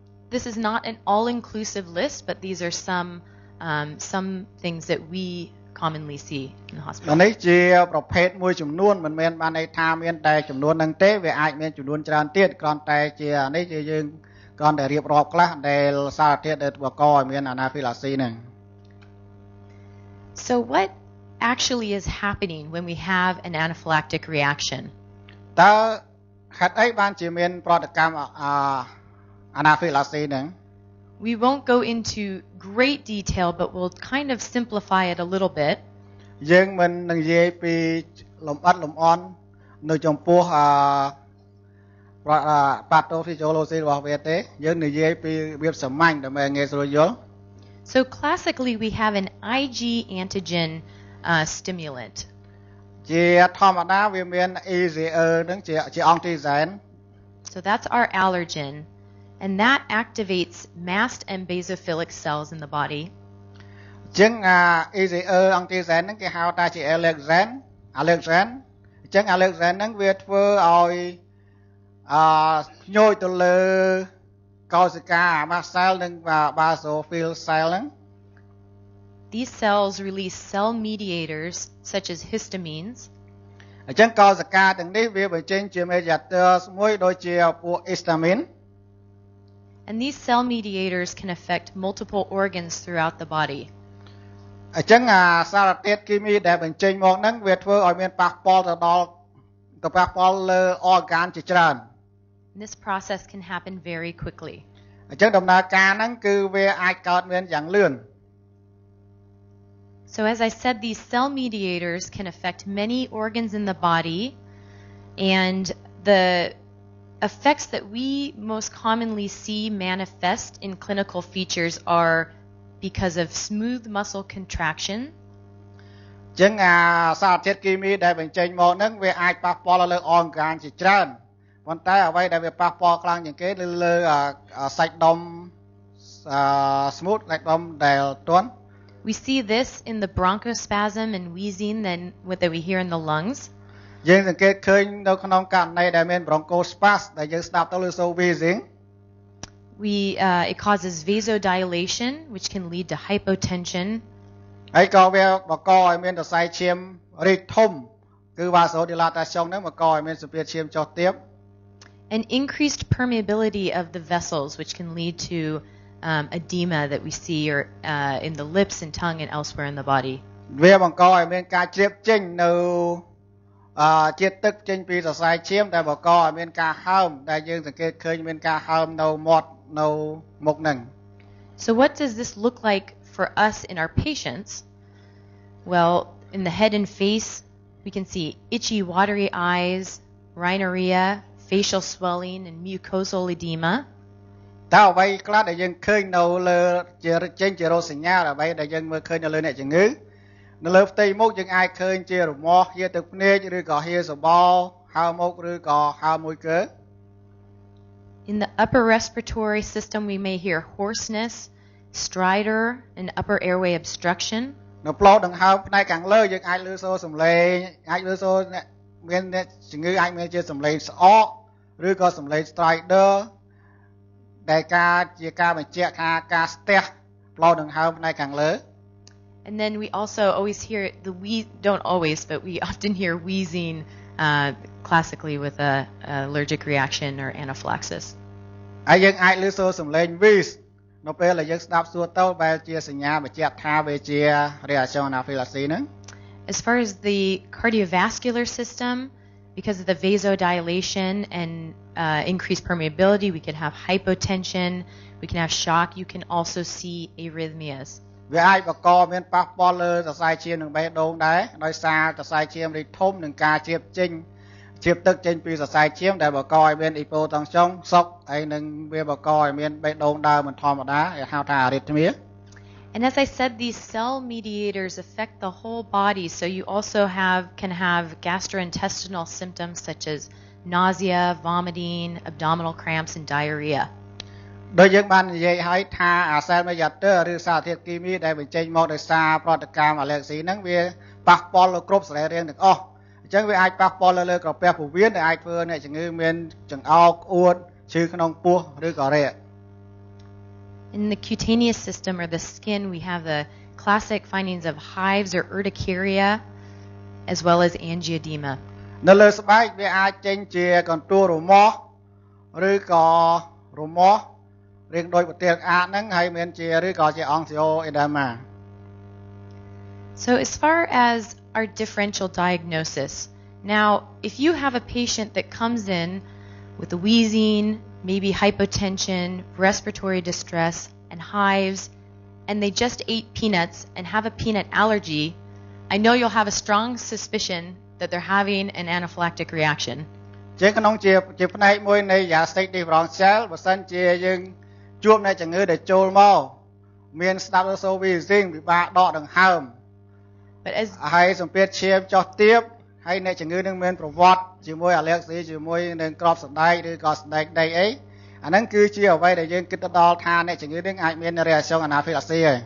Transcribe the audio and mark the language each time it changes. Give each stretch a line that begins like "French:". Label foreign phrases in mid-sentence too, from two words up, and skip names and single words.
English: this is not an all-inclusive list, but these are some things that we commonly see in the hospital.
Khmer: នេះជាប្រភេទមួយចំនួនមិនមែនបានន័យថាមានតែចំនួនហ្នឹងទេវាអាចមានចំនួនច្រើនទៀតគ្រាន់តែជានេះជាយើងគ្រាន់តែរៀបរាប់ខ្លះដែលសារធាតុដែលបង្កឲ្យមាន anaphylaxis ហ្នឹង
English: So what actually is happening when we have an anaphylactic reaction?
Khmer: តើហេតុអីបានជាមានប្រតិកម្មanaphylaxis ហ្នឹង
English: We won't go into great detail, but we'll kind of simplify it a little bit.
Khmer: យើងមិននឹងនិយាយពីលំអិតលំអន់នៅចំពោះpathophysiology របស់វាទេយើងនិយាយពីរបៀបសាមញ្ញដើម្បីងាយស្រួលយល់
English: So classically we have an Ig antigen stimulant.
Khmer: ជាធម្មតាវាមាន ECE ហ្នឹងជាអង់ទីហ្សែន
English: So that's our allergen, and that activates mast and basophilic cells in the body.
Khmer: ចឹងECE អង់ទីហ្សែនហ្នឹងគេហៅថាជា allergen ចឹង allergen ហ្នឹងវាធ្វើឲ្យញយទៅលើកោសិកា
English: mast cell
Khmer: និង
English: basophil cell
Khmer: ហ្នឹង
English: These cells release cell mediators such as histamines.
Khmer: អញ្ចឹងកោសិកាទាំងនេះវាបញ្ចេញជា mediators មួយដូចជាពួក histamine.
English: And these cell mediators can affect multiple organs throughout the body.
Khmer: អញ្ចឹងសារធាតុគីមីដែលបញ្ចេញមកហ្នឹងវាធ្វើឲ្យមានប៉ះពាល់ទៅប៉ះពាល់លើ organ ជាច្រើន
English: This process can happen very quickly.
Khmer: អញ្ចឹងដំណើរការហ្នឹងគឺវាអាចកើតមានយ៉ាងលឿន
English: So as I said, these cell mediators can affect many organs in the body, and the effects that we most commonly see manifest in clinical features are because of smooth muscle contraction.
Khmer: ចឹងសារធាតុគីមីដែលបញ្ចេញមកហ្នឹងវាអាចប៉ះពាល់លើ organ ជាច្រើនប៉ុន្តែអ្វីដែលវាប៉ះពាល់ខ្លាំងជាងគេលើសាច់ដុំ smooth សាច់ដុំដែលទន់
English: We see this in the bronchospasm and wheezing that we hear in the lungs.
Khmer: យើងសង្កេតឃើញនៅក្នុងករណីដែលមាន bronchospasm ដែលយើងស្ដាប់ទៅលើ
English: so wheezing it causes vasodilation, which can lead to hypotension.
Khmer: ហើយក៏វាបង្កឲ្យមានសរសៃឈាមរីកធំគឺ vasodilatation ហ្នឹងបង្កឲ្យមានសម្ពាធឈាមចុះទាប
English: And increased permeability of the vessels, which can lead to edema that we see in the lips and tongue and elsewhere in the body.
Khmer: វាបង្កឲ្យមានការជ្រាបចេញនៅជាតិទឹកចេញពីសរសៃឈាមដែលបង្កឲ្យមានការហើមដែលយើងសង្កេតឃើញមានការហើមនៅមាត់នៅមុខហ្នឹង
English: So what does this look like for us in our patients? Well, in the head and face, we can see itchy, watery eyes, rhinorrhea, facial swelling, and mucosal edema.
Khmer: តើអ្វីខ្លះដែលយើងឃើញនៅលើចេញជារោគសញ្ញាអ្វីដែលយើងមើលឃើញនៅលើអ្នកជំងឺនៅលើផ្ទៃមុខយើងអាចឃើញជារមាស់ហៀទឹកភ្នែកឬក៏ហៀសបោហើមមុខឬក៏ហើមមួយគឺ
English: In the upper respiratory system, we may hear hoarseness, stridor, and upper airway obstruction.
Khmer: នៅផ្លូវដង្ហើមផ្នែកខាងលើយើងអាចឮសូរសំឡេងអាចឮសូរមានអ្នកជំងឺអាចមានជាសំឡេងស្អកឬក៏សំឡេង stridor ដែលជាការបញ្ជាក់ថាការស្ទះផ្លូវដង្ហើមផ្នែកខាងលើ
English: And then we also always hear don't always, but we often hear wheezing classically with a allergic reaction or anaphylaxis.
Khmer: ហើយយើងអាចឮសូរសំឡេង wheeze នៅពេលដែលយើងស្ដាប់សួរទៅបែរជាសញ្ញាបញ្ជាក់ថាវាជា
English: reaction anaphylaxis
Khmer: ហ្នឹង
English: As far as the cardiovascular system, because of the vasodilation and increased permeability, we can have hypotension, we can have shock, you can also see arrhythmias.
Khmer: វាអាចបង្កមានប៉ះពាល់លើសរសៃឈាមនិងបេះដូងដែរដោយសារសរសៃឈាមរីកធំនិងការជ្រាបទឹកចេញពីសរសៃឈាមដែលបង្កឲ្យមាន hypotension សុកហើយនឹងវាបង្កឲ្យមានបេះដូងដើរមិនធម្មតាគេហៅថា arrhythmia.
English: And as I said, these cell mediators affect the whole body, so you also can have gastrointestinal symptoms such as nausea, vomiting, abdominal cramps, and diarrhea.
Khmer: ដោយយើងបាននិយាយឲ្យថា
English: cell mediator
Khmer: ឬសារធាតុគីមីដែលបញ្ចេញមកដោយសារប្រតិកម្ម allergy ហ្នឹងវាប៉ះពាល់លើគ្រប់សរីរាង្គទាំងអស់អញ្ចឹងវាអាចប៉ះពាល់លើក្រពះពោះវៀនដែលអាចធ្វើអ្នកជំងឺមានចង្អោរក្អួតឈឺក្នុងពោះឬក៏រែក
English: In the cutaneous system or the skin, we have the classic findings of hives or urticaria, as well as angioedema.
Khmer: នៅលើស្បែកវាអាចចេញជាកន្ទួលរមាស់ឬក៏រមាស់រាងដូចប្រទាលអាតហ្នឹងហើយមានជាឬក៏ជា angioedema.
English: So as far as our differential diagnosis, now if you have a patient that comes in with a wheezing, maybe hypotension, respiratory distress, and hives, and they just ate peanuts and have a peanut allergy, I know you'll have a strong suspicion that they're having an anaphylactic reaction.
Khmer: ជាក្នុងជាផ្នែកមួយនៃ
English: allergic differential
Khmer: បើសិនជាយើងជួបនៅជំងឺដែលចូលមកមានស្ដាប់សូរ wheezing ពិបាកដកដង្ហើម
English: But as
Khmer: ហើយសម្ពាធឈាមចុះទាបហើយអ្នកជំងឺនឹងមានប្រវត្តិជាមួយ allergy ជាមួយនឹងក្របសណ្ដែកឬក៏សណ្ដែកដីអីអាហ្នឹងគឺជាអ្វីដែលយើងគិតទៅដល់ថាអ្នកជំងឺនឹងអាចមាន
English: reaction anaphylaxis
Khmer: ហើយ